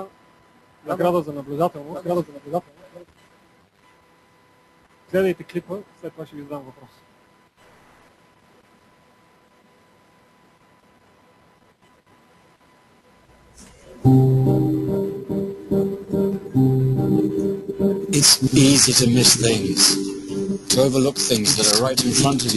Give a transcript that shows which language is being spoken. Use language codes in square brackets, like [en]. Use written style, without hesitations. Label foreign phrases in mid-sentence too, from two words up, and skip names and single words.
[bg] Награда за наблюдателност. Гледайте клипа, след това ще ви задам въпрос. [en] It's easy to miss things, to overlook things that are right in front of you.